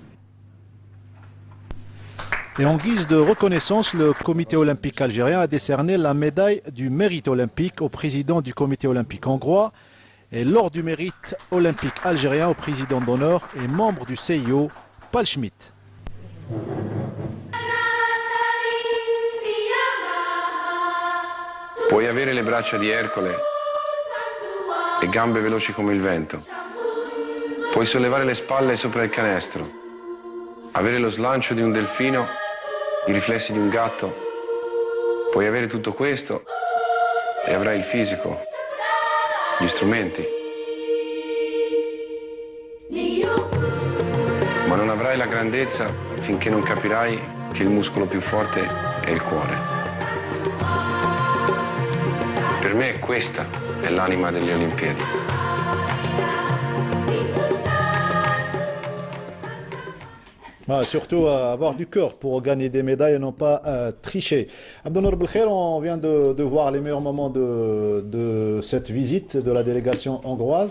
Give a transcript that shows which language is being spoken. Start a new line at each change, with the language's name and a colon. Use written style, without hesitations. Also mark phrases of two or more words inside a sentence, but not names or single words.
French: Et en guise de reconnaissance, le comité olympique algérien a décerné la médaille du mérite olympique au président du comité olympique hongrois et l'ordre du mérite olympique algérien au président d'honneur et membre du CIO, Paul Schmidt.
Italian: Puoi avere le braccia di Ercole e gambe veloci come il vento. Puoi sollevare le spalle sopra il canestro, avere lo slancio di un delfino, i riflessi di un gatto. Puoi avere tutto questo e avrai il fisico, gli strumenti. Ma non avrai la grandezza finché non capirai che il muscolo più forte è il cuore. Per me questa è l'anima delle Olimpiadi.
French: Surtout avoir du cœur pour gagner des médailles et non pas tricher. Abdelnour Belkhair, on vient de voir les meilleurs moments de cette visite de la délégation hongroise.